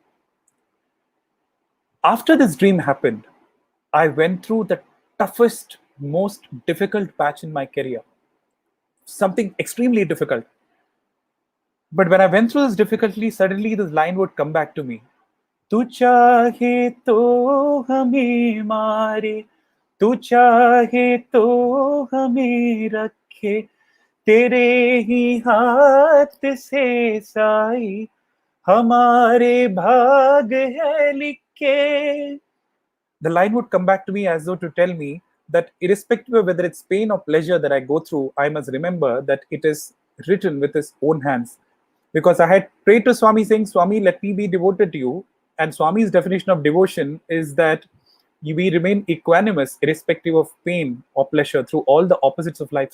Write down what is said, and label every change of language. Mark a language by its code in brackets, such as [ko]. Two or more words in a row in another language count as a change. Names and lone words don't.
[en] After this dream happened, I went through the toughest, most difficult patch in my career. Something extremely difficult. But when I went through this difficulty, suddenly this line would come back to me. [hi] तू चाहे तो हमें मारे, तू चाहे तो हमें रखे, तेरे ही हाथ से साई, हमारे भाग है लिखे. [en] The line would come back to me as though to tell me that irrespective of whether it's pain or pleasure that I go through, I must remember that it is written with his own hands. Because I had prayed to Swami saying, Swami, let me be devoted to you. And Swami's definition of devotion is that we remain equanimous irrespective of pain or pleasure through all the opposites of life.